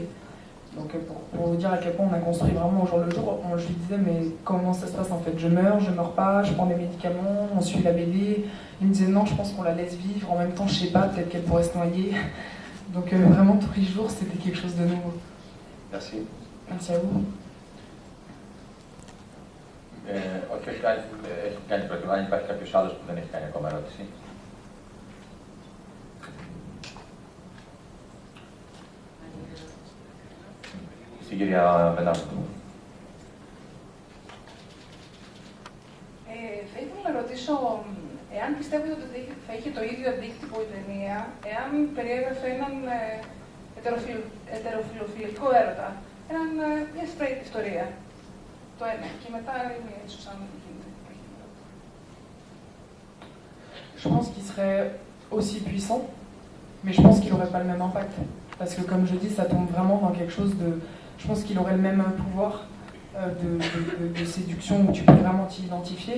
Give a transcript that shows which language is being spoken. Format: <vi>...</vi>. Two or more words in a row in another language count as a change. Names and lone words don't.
<fr>Donc pour vous dire à quel point on a construit vraiment au jour le jour, je lui disais mais comment ça se passe en fait, je meurs pas, je prends des médicaments, on suit la BD. Il me disait non, je pense qu'on la laisse vivre, en même temps je sais pas, peut-être qu'elle pourrait se noyer. Donc vraiment tous les jours c'était quelque chose de nouveau. Merci. Merci à vous.</fr> <el>Όχι, έχει κάνει πρώτη. Αν υπάρχει κάποιος άλλος που δεν έχει κάνει ακόμα ερώτηση. Στην κυρία Βενάρτου. Θα ήθελα να ρωτήσω εάν πιστεύετε ότι θα είχε το ίδιο αντίκτυπο η ταινία εάν περιέγραφε έναν ετεροφιλοφιλικό έρωτα. Μια straight ιστορία. Το ένα. Και μετά είναι ίσως αν γίνεται.</el> <fr>Je pense qu'il serait aussi puissant, mais je pense qu'il n'aurait pas le même impact. Parce que comme je dis, ça tombe vraiment dans quelque chose de... Je pense qu'il aurait le même pouvoir de séduction où tu peux vraiment t'y identifier.</fr>